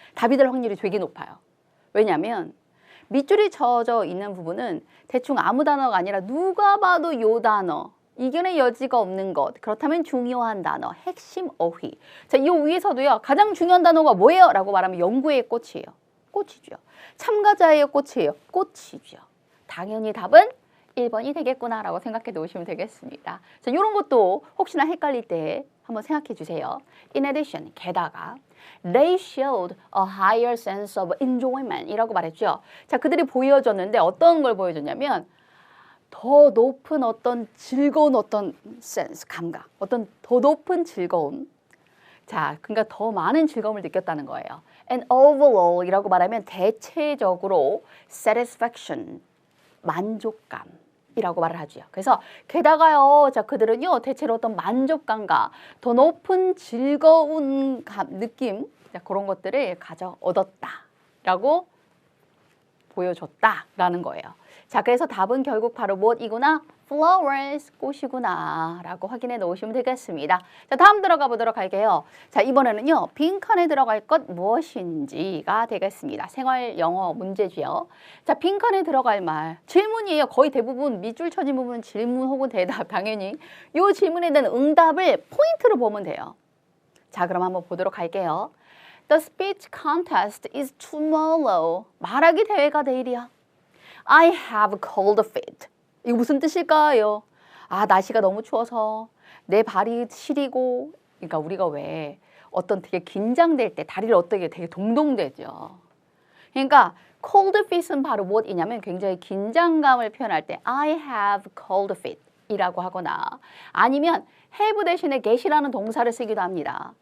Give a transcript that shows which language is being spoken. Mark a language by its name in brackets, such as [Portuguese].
[Korean] 답이 될 확률이 되게 높아요. 왜냐하면 밑줄이 쳐져 있는 부분은 대충 아무 단어가 아니라 누가 봐도 요 단어, 이견의 여지가 없는 것, 그렇다면 중요한 단어, 핵심 어휘. 자, 이 위에서도요. 가장 중요한 단어가 뭐예요? 라고 말하면 연구의 꽃이에요. 꽃이죠. 참가자의 꽃이에요. 꽃이죠. 당연히 답은 1번이 되겠구나 라고 생각해 놓으시면 되겠습니다. 자, 이런 것도 혹시나 헷갈릴 때 한번 생각해 주세요. [English] In addition, [Korean] 게다가 [English] They showed a higher sense of enjoyment [Korean] 이라고 말했죠. 자, 그들이 보여줬는데 어떤 걸 보여줬냐면 더 높은 어떤 즐거운 어떤 센스, 감각, 어떤 더 높은 즐거움. 자, 그러니까 더 많은 즐거움을 느꼈다는 거예요. [English] And overall [Korean] 이라고 말하면 대체적으로 satisfaction, 만족감. 이라고 말을 하죠. 그래서 게다가요, 자 그들은요 대체로 어떤 만족감과 더 높은 즐거운 느낌, 자, 그런 것들을 얻었다라고 보여줬다라는 거예요. 자, 그래서 답은 결국 바로 무엇이구나? flowers, 꽃이구나 라고 확인해 놓으시면 되겠습니다. 자, 다음 들어가 보도록 할게요. 자, 이번에는요, 빈칸에 들어갈 것 무엇인지가 되겠습니다. 생활 영어 문제지요. 자, 빈칸에 들어갈 말, 질문이에요. 거의 대부분 밑줄 쳐진 부분은 질문 혹은 대답, 당연히. 이 질문에 대한 응답을 포인트로 보면 돼요. 자, 그럼 한번 보도록 할게요. [English] The speech contest is tomorrow. [Korean] 말하기 대회가 내일이야. [English] I have cold feet. [Korean] 이거 무슨 뜻일까요? 아, 날씨가 너무 추워서 내 발이 시리고, 그러니까 우리가 왜 어떤 되게 긴장될 때 다리를 어떻게 되게 동동대죠. 그러니까 cold feet은 바로 무엇이냐면 굉장히 긴장감을 표현할 때 [English] I have cold feet [Korean] 이라고 하거나 아니면 have 대신에 get이라는 동사를 쓰기도 합니다.